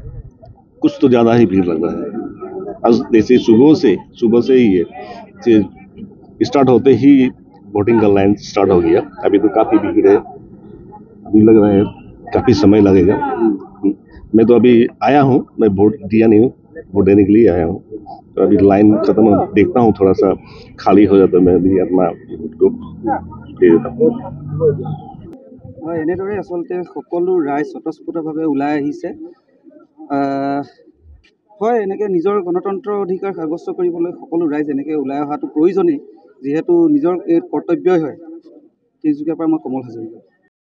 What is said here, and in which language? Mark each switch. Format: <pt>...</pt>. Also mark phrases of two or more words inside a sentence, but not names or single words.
<hi>कुछ तो ज़्यादा ही भीड़ लग रहा है आज जैसे सुबह से ही है स्टार्ट होते ही वोटिंग का लाइन स्टार्ट हो गया अभी तो काफ़ी भीड़ है अभी लग रहा है काफ़ी समय लगेगा मैं तो अभी आया हूँ मैं वोट दिया नहीं हूँ वोट देने के लिए आया हूँ तो अभी लाइन खत्म देखता हूँ थोड़ा सा खाली हो जाता मैं भी अपना वोट को दे देता हूँ</hi> <as>এনেদৰে আচলতে সকলো ৰাইজ স্বতঃস্ফূৰ্তভাৱে ওলাই আহিছে হয় এনেকৈ নিজৰ গণতন্ত্ৰ অধিকাৰ সাব্যস্ত কৰিবলৈ সকলো ৰাইজ এনেকৈ ওলাই অহাটো প্ৰয়োজনেই যিহেতু নিজৰ এই কৰ্তব্যই হয় তিনিচুকীয়াৰ পৰা মই কমল হাজৰিকা</as>